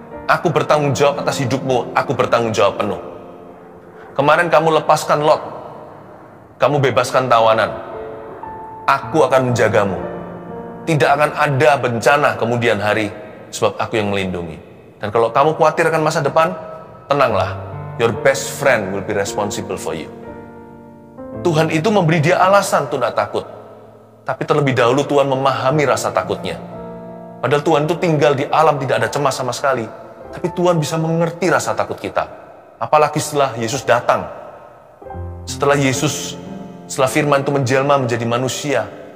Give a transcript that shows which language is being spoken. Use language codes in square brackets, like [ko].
[id] Aku bertanggung jawab atas hidupmu, aku bertanggung jawab penuh. Kemarin kamu lepaskan Lot, kamu bebaskan tawanan, aku akan menjagamu. Tidak akan ada bencana kemudian hari, sebab aku yang melindungi. Dan kalau kamu khawatir akan masa depan, tenanglah. [en] Your best friend will be responsible for you. [id] Tuhan itu memberi dia alasan untuk tidak takut. Tapi terlebih dahulu Tuhan memahami rasa takutnya. Padahal Tuhan itu tinggal di alam, tidak ada cemas sama sekali. Tapi Tuhan bisa mengerti rasa takut kita. Apalagi setelah Yesus datang. Setelah firman itu menjelma menjadi manusia.